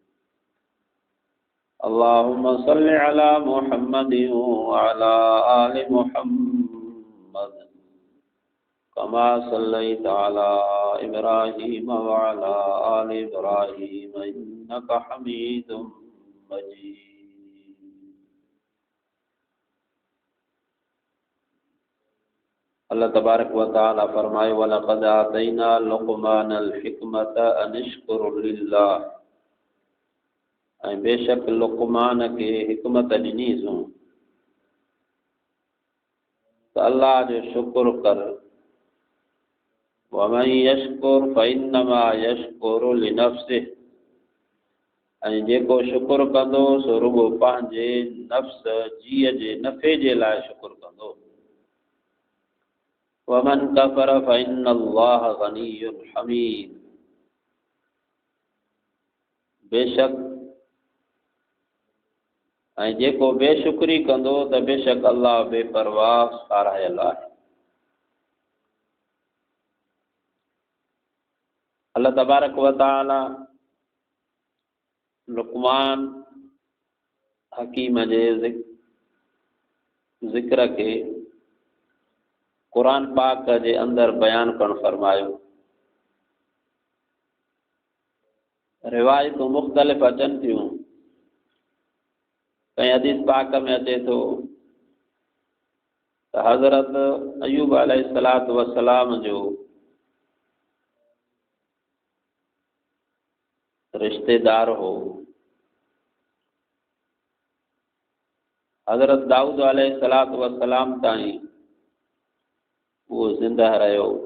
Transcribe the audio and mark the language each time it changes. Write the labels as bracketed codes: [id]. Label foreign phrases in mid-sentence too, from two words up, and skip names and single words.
[ar] اللهم صل على محمد وعلى آل محمد كما صليت على إبراهيم وعلى آل إبراهيم إنك حميد مجيد. الله تبارك وتعالى فرمائي ولقد آتينا لقمان الحكمة أن اشكر لله. [sd] ऐं बेशक लुक़मान के हिकमत ॾिनीसूं त अल्लाह जो शुक्र कर। [ar] ومن يشكر فإنما يشكر لنفسه. [sd] ऐं जेको शुक्र कंदो सो रुगो पंहिंजे नफ्स जीअ जे नफ़े जे लाइ शुक्र कंदो। [ar] ومن كفر فإن الله غني حميد. [sd] बेशक ऐं जेको बेशुक्री कंदो त बेशक अल्लाह बेपरवाह सारायल आहे। [ar] الله تبارك وتعالى [sd] लुक़मान हकीम जे ज़िक्र के कुरान पाक जे अंदर बयान करण फरमायो। रिवायतूं मुख़्तलिफ़ अचनि थियूं। कई हदीस पाक में अचे थो त हज़रत अयूब [ar] عليه الصلاة والسلام [sd] जो रिश्तेदार हो हज़रत दाऊद [ar] عليه الصلاة والسلام [sd] ताईं वो जिंदा रहियो।